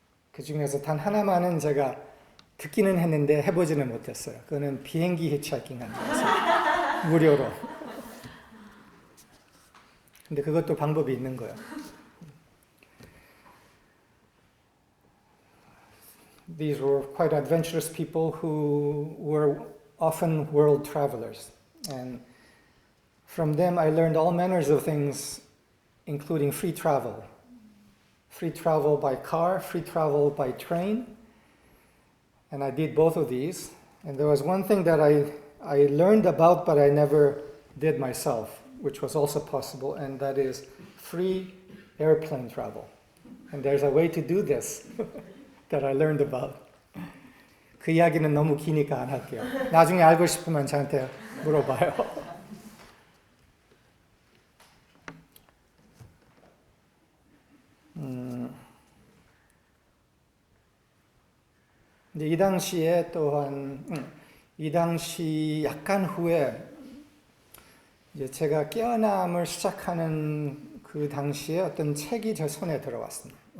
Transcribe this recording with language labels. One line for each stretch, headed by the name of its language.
Korean: 그 중에서 단 하나만은 제가 듣기는 했는데 해보지는 못했어요. 그거는 비행기 히치하이킹 하는 거였어요. 무료로. 근데 그것도 방법이 있는 거예요.
English: These were quite adventurous people who were often world travelers. And from them I learned all manners of things, including free travel. Free travel by car, free travel by train. And I did both of these. And there was one thing that I learned about but I never did myself, which was also possible, and that is free airplane travel. And there's a way to do this that I learned about.
Korean: 그 이야기는 너무 기니까 안 할게요. 나중에 알고 싶으면 저한테 물어봐요. 근데 이 당시에 또한 이 당시 약간 후에 이제 제가 깨어남을 시작하는 그 당시에 어떤 책이 제 손에 들어왔어요.